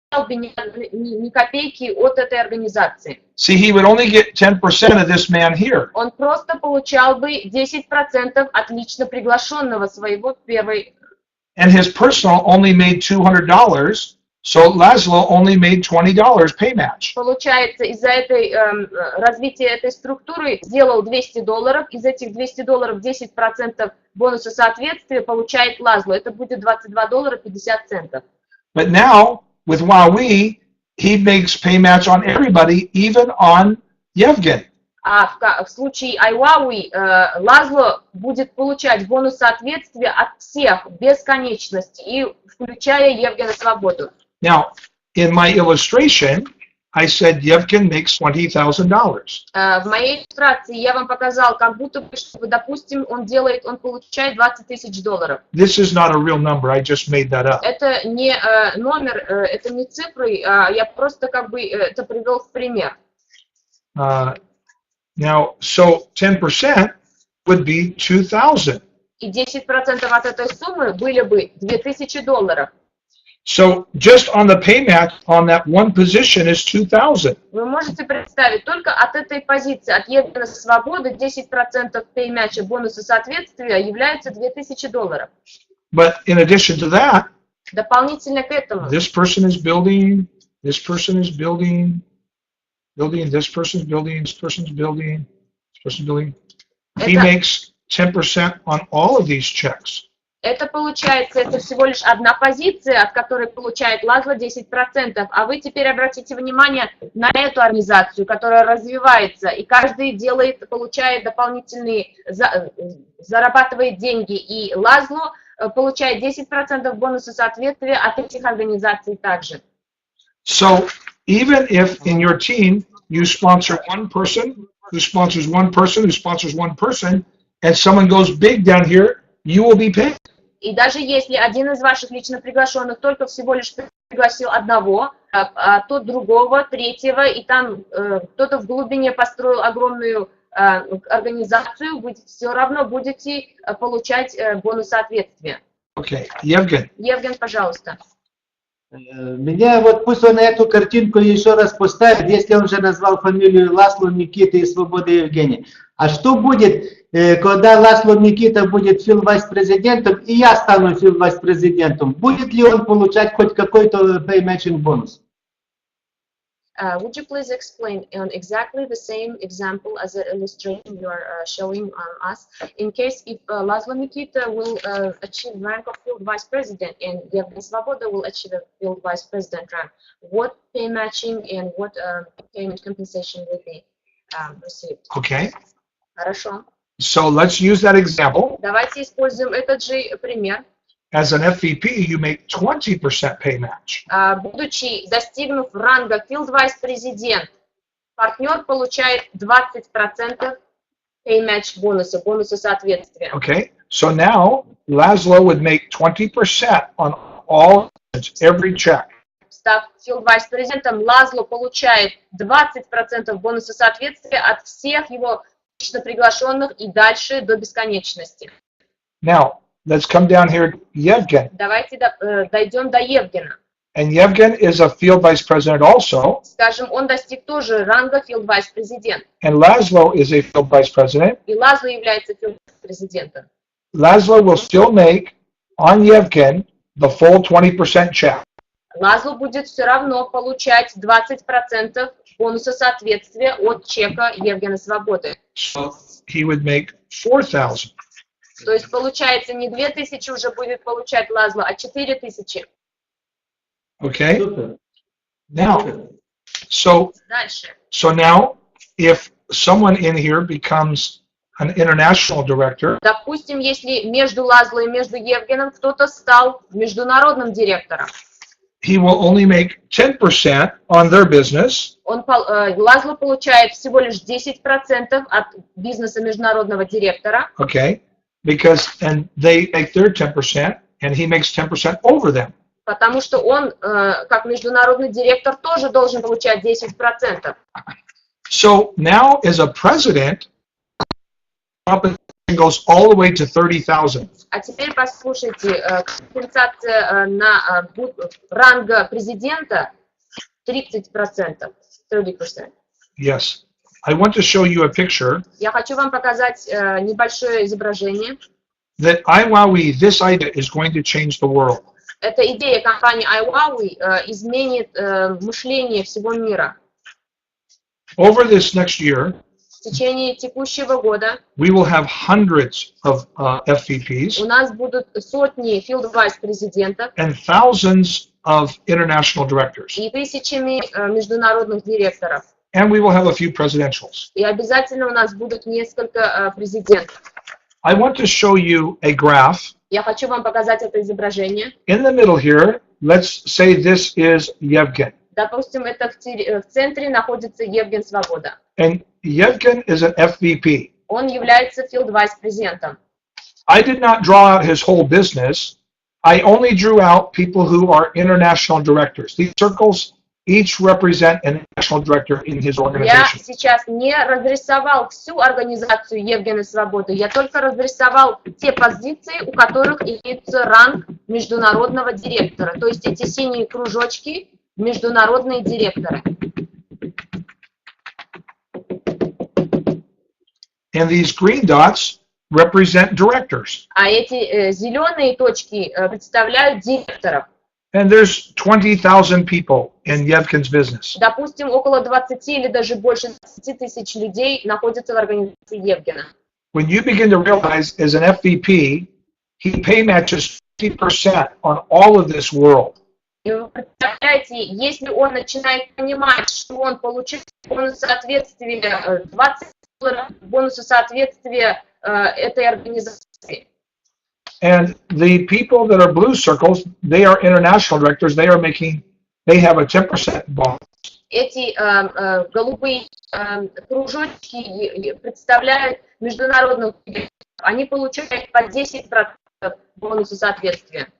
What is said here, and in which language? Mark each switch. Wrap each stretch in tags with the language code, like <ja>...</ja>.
<ru>Ни копейки от этой организации.</ru> <en>See, he would only get 10% of this man here.</en> <ru>Он просто получал бы 10% от лично приглашенного своего первой.</ru> <en>And his personal only made $200, so Laszlo only made $20 pay match.</en> <ru>Получается, из-за этой развития этой структуры сделал $200, из этих $200 10% бонуса соответствия получает Лазло. Это будет $22.50.</ru> <en>But now, with IWowWe, he makes pay match on everybody, even on Yevgen.</en> <ru>А в случае IWowWe Лазло будет получать бонус соответствия от всех без конечности, и включая Евгена Свободу.</ru> <en>Now, in my illustration, I said Yevgen makes $20,000.</en> <ru>В моей иллюстрации я вам показал, как будто бы, что, допустим, он получает $20 тысяч.</ru> <en>This is not a real number. I just made that up.</en> <ru>Это не номер, это не цифры, я просто как бы это привел в пример.</ru> <en>Now, so 10% would be 2,000.</en> <ru>И 10% от этой суммы были бы $2000.</ru> <en>So just on the pay match on that one position is 2,000.</en> <ru>Вы можете представить, только от этой позиции, от Евгена Свободы, 10% пей-матча бонуса соответствия являются $2000.</ru> <en>But in addition to that,</en> <ru>дополнительно к этому,</ru> <en>this person is building, this person is building, this person is building, this person is building, this person is building. He makes 10% on all of these checks.</en> <ru>Это получается, это всего лишь одна позиция, от которой получает Лазло 10%. А вы теперь обратите внимание на эту организацию, которая развивается, и каждый получает дополнительные, зарабатывает деньги. И Лазло получает 10% бонуса соответствия от этих организаций также.</ru> <en>So, even if in your team you sponsor one person, who sponsors one person, who sponsors one person, and someone goes big down here, you will be paid.</en> <ru>И даже если один из ваших лично приглашенных только всего лишь пригласил одного, а тот другого, третьего, и там кто-то в глубине построил огромную организацию, вы все равно будете получать бонус соответствия.</ru> <en>Okay, Yevgen.</en> <ru>Евген, пожалуйста. Меня вот пусть он эту картинку еще раз поставит, если он же назвал фамилию Ласло Никита и Свобода Евгений. А что будет, когда Ласло Никита будет филд-вайс-президентом и я стану филд-вайс-президентом? Будет ли он получать хоть какой-то pay-matching бонус?</ru> <en>Would you please explain on exactly the same example as the illustration you are showing us? In case if Laszlo Nikita will achieve rank of field vice president and Yevgen Svoboda will achieve a field vice president rank, what pay matching and what payment compensation will be received? Okay.</en> <ru>Хорошо.</ru> <en>So let's use that example.</en> <ru>Давайте используем этот же пример.</ru> <en>As an FVP, you make 20% pay match.</en> <ru>Будучи достигнув ранга field vice президент, партнер получает 20% pay match бонуса, бонуса соответствия.</ru> <en>Okay. So now Laszlo would make 20% on all every check.</en> <ru>Став field vice президентом, Лазло получает 20% бонуса соответствия от всех его лично приглашенных и дальше до бесконечности.</ru> <en>Now, let's come down here to Yevgen.</en> <ru>Давайте дойдем до Евгена.</ru> <en>And Yevgen is a field vice president also.</en> <ru>Скажем, он достиг тоже ранга field vice президент.</ru> <en>And Laszlo is a field vice president.</en> <ru>И Лазло является field vice президентом.</ru> <en>Laszlo will still make on Yevgen the full 20% check.</en> <ru>Лазло будет все равно получать 20% бонуса соответствия от чека Евгена Свободы.</ru> <en>So he would make 4,000.</en> <ru>То есть получается не 2000 уже будет получать Лазло, а 4000.</ru> <en>Okay.</en> <ru>Супер.</ru> <en>Now, so</en> <ru>Дальше.</ru> <en>now, if someone in here becomes an international director,</en> <ru>Допустим, если между Лазло и между Евгеном кто-то стал международным директором,</ru> <en>he will only make 10% on their business.</en> <ru>Лазло получает всего лишь 10% от бизнеса международного директора,</ru> <en>Okay. Because and they make their 10% and he makes 10% over them.</en> <ru>потому что он, как международный директор, тоже должен получать 10%.</ru> <en>So now as a president, compensation goes all the way to 30,000.</en> <ru>А теперь послушайте, компенсация на ранга президента 30%. 30%.</ru> <en>Yes. I want to show you a picture</en> <ru>Я хочу вам показать небольшое изображение.</ru> <en>that IWowWe, this idea is going to change the world.</en> <ru>Эта идея компании IWowWe изменит мышление всего мира.</ru> <en>Over this next year,</en> <ru>В течение текущего года</ru> <en>we will have hundreds of</en> <ru>у</ru> <en>FVPs</en> <ru>нас будут сотни field vice президентов</ru> <en>and thousands of international directors.</en> <ru>и тысячами международных директоров.</ru> <en>And we will have a few presidentials.</en> <ru>И обязательно у нас будут несколько президентов.</ru> <en>I want to show you a graph.</en> <ru>Я хочу вам показать это изображение.</ru> <en>In the middle here, let's say this is Yevgen.</en> <ru>Допустим, это в центре находится Евген Свобода.</ru> <en>And Yevgen is an FVP.</en> <ru>Он является field vice президентом.</ru> <en>I did not draw out his whole business. I only drew out people who are international directors. These circles each represent an international director in his</en> <ru>Я</ru> <en>organization.</en> <ru>сейчас не разрисовал всю организацию Евгена Свободы, я только разрисовал те позиции, у которых имеется ранг международного директора. То есть эти синие кружочки – международные директоры.</ru> <en>And these green dots represent directors.</en> <ru>А эти зеленые точки представляют директоров.</ru> <en>And there's 20,000 people in Yevgen's business.</en> <ru>Допустим, около 20 или даже больше 20 тысяч людей находятся в организации Евгена.</ru> <en>When you begin to realize as an FVP, he pay matches 50% on all of this world.</en> <ru>И вы представляете, если он начинает понимать, что он получает бонус соответствия, $20 бонуса соответствия этой организации.</ru> <en>And the people that are blue circles, they are international directors. They have a 10% bonus.</en> <ru>Эти голубые кружочки представляют международных директоров. Они получают по 10% бонуса соответствия.</ru>